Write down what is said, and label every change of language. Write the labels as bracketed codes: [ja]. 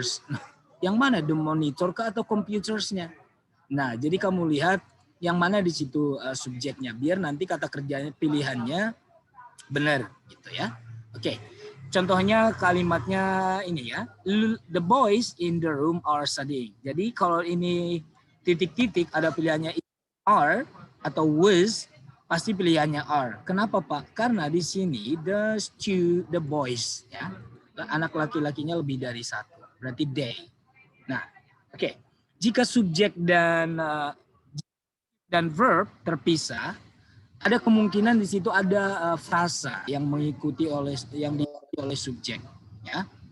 [id] Nah, yang mana the monitor kah atau computersnya? Nah, jadi kamu lihat yang mana di situ subjeknya, biar nanti kata kerjanya pilihannya benar gitu ya. Oke. Contohnya kalimatnya ini ya. [en] The boys in the room are studying. [id] Jadi kalau ini titik-titik ada pilihannya are atau was, pasti pilihannya are. Kenapa Pak? Karena di sini the boys ya. Anak laki-lakinya lebih dari satu. Berarti they. Nah, oke. Jika subjek dan verb terpisah, ada kemungkinan di situ ada frasa yang diikuti oleh subjek ya.